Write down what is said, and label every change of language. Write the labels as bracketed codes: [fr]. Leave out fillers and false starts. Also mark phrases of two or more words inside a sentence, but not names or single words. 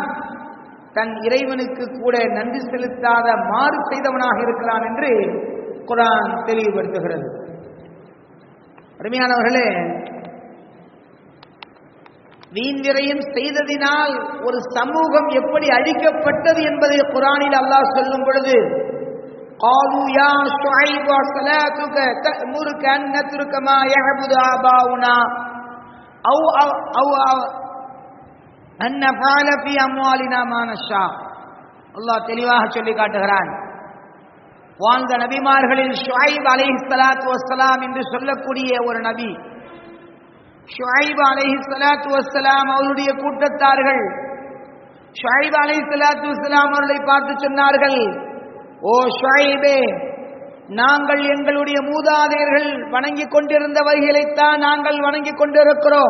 [ta] ஷைத்தான் தன் இறைவனுக்கு கூட நன்றி செலுத்தாத மாறு செய்தவனாக இருக்கிறான் என்று குர்ஆன் தெளிவுபடுத்துகிறது. அருமையானவர்களே, வீண்விரயம் செய்ததினால் ஒரு சமூகம் எப்படி அழிக்கப்பட்டது என்பதை குர்ஆனில் அல்லாஹ் சொல்லும் பொழுது, [ar] قالوا يا شعيب صلاتك تأمرك أن نترك ما يعبد آباؤنا أو أن نفعل في أموالنا ما نشاء. [ta] அல்லாஹ் தெளிவாக சொல்லி காட்டுகிறான். வாழ்ந்த நபிமார்களில் ஷுஐப் [ar] عليه الصلاة والسلام [ta] என்று சொல்லக்கூடிய ஒரு நபி, ஷுஐப் [ar] عليه الصلاة والسلام [ta] அவருடைய கூட்டத்தார்கள் ஷுஐப் [ar] عليه الصلاة والسلام [ta] அவர்களை பார்த்து சொன்னார்கள், ஓ ஷுஐபே, நாங்கள் எங்களுடைய மூதாதையர்கள் வணங்கிக் கொண்டிருந்தவைகளைத்தான் நாங்கள் வணங்கிக் கொண்டிருக்கிறோம்.